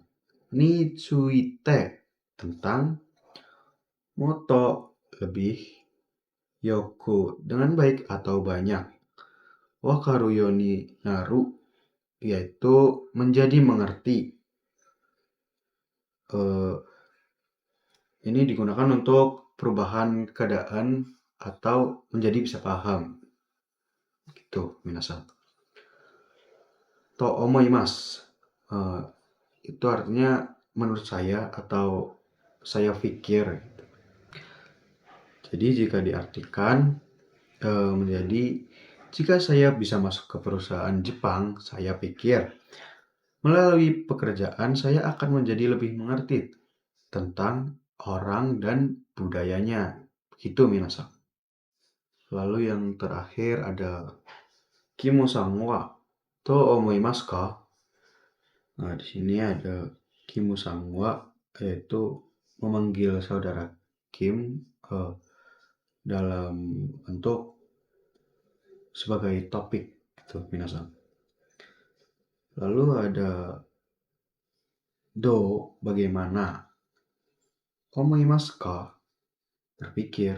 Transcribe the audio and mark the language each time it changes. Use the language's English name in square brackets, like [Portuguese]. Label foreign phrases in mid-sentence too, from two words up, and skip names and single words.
[Japanese] について [Indonesian] tentang, moto lebih, yoku dengan baik atau banyak, [Japanese] わかるようになる [Indonesian] yaitu menjadi mengerti. Ini digunakan untuk perubahan keadaan atau menjadi bisa paham. Gitu, minasan. [Japanese] と思います. [Indonesian] Itu artinya menurut saya atau saya pikir. Jadi jika diartikan menjadi, jika saya bisa masuk ke perusahaan Jepang, saya pikir melalui pekerjaan saya akan menjadi lebih mengerti tentang orang dan budayanya. Begitu minasan. Lalu yang terakhir ada [Japanese] キモさんはと思いますか? [Indonesian] Nah, di sini ada Kimo-san wa, yaitu memanggil saudara Kim dalam bentuk sebagai topik gitu minasan. Lalu ada do, bagaimana, [Japanese] 思いますか, [Indonesian] berpikir.